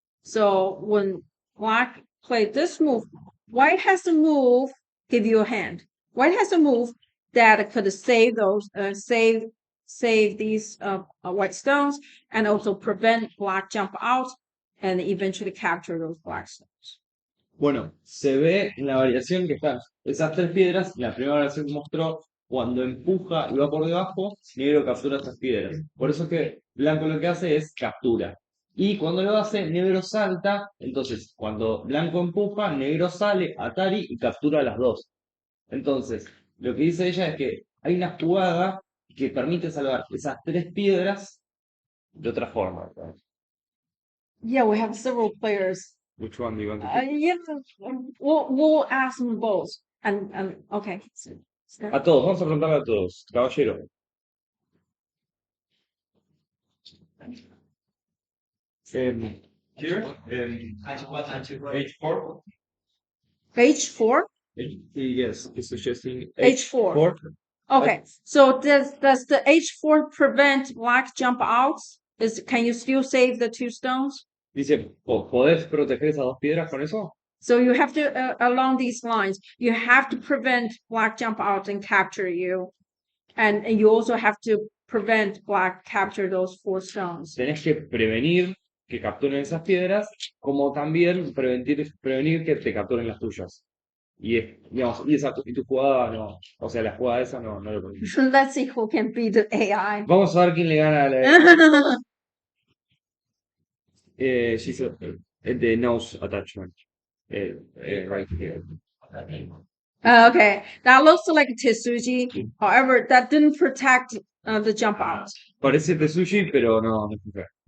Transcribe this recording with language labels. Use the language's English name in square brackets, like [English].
[English] So when black played this move, white has to move, give you a hand. White has to move that could save those, save these white stones, and also prevent black jump out and eventually capture those black stones. [Spanish] Bueno, se ve en la variación que están esas tres piedras. La primera variación que mostró, cuando empuja y va por debajo, negro captura estas piedras. Por eso es que blanco lo que hace es captura. Y cuando lo hace, negro salta. Entonces, cuando blanco empuja, negro sale, Atari y captura las dos. Entonces, lo que dice ella es que hay una jugada que permite salvar esas tres piedras de otra forma. [English] Yeah, we have several players. Which one do you want to pick? Yeah, we'll ask them both. And okay. [Spanish] A todos, vamos a preguntarle a todos. Caballero. [English] Here, H4. H4. Yes, he's suggesting H4. Okay, so does the H4 prevent black jump outs? Can you still save the two stones? [Spanish] Dice, ¿podés proteger esas dos piedras con eso? [English] So you have to, along these lines, you have to prevent black jump out and capture you. And you also have to prevent black capture those four stones. [Spanish] Tenés que prevenir que capturen esas piedras, como también prevenir que te capturen las tuyas. Y, digamos, y tu jugada no, o sea, la jugada esa no lo permite. [English] Let's see who can beat the AI. [Spanish] Vamos a ver quién le gana a la... [English] she said, the nose attachment. Right here. Okay, that looks like Tetsuji. However, that didn't protect the jump out. [Spanish] Parece Tetsuji, pero no fue.